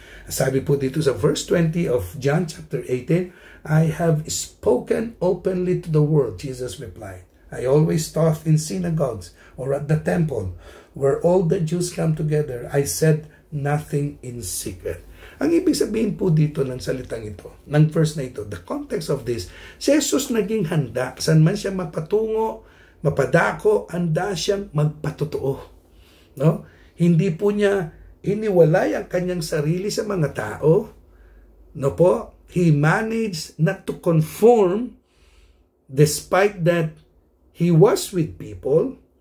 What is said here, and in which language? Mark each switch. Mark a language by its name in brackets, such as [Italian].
[Filipino] Sabi po dito sa [English] verse 20 of John chapter 18, I have spoken openly to the world, Jesus replied. I always taught in synagogues or at the temple where all the Jews come together. I said nothing in secret. [Filipino] Ang ibig sabihin po dito ng salitang ito, ng verse na ito, [English] the context of this, [Filipino] si Jesus naging handa, saan man siya mapatungo, mapadako, handa siyang magpatotoo. No? Hindi po niya iniwalay ang kanyang sarili sa mga tao. No po? [English] He managed not to conform despite that he was with people.